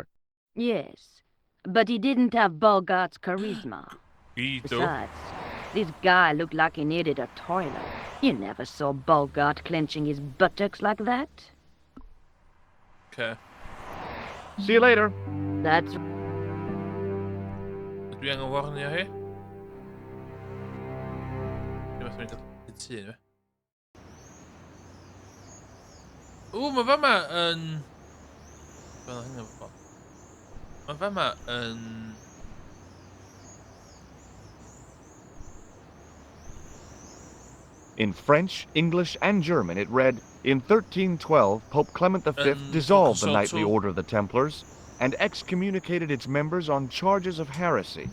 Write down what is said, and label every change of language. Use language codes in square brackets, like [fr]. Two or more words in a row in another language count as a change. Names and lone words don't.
[en] Yes, but he didn't have Bogart's charisma. Besides, this guy looked like he needed a toilet. You never saw Bogart clenching his buttocks like that. Okay. See you later. That's... [cy] Dwi angen warnio hi? Dwi'n meddwl mynd i'r tŷ, fe. Mae fama yn... Mae fama yn... [en] In French, English, and German, it read, in 1312, Pope Clement V dissolved the Knightly Order of the Templars and excommunicated its members on charges of heresy.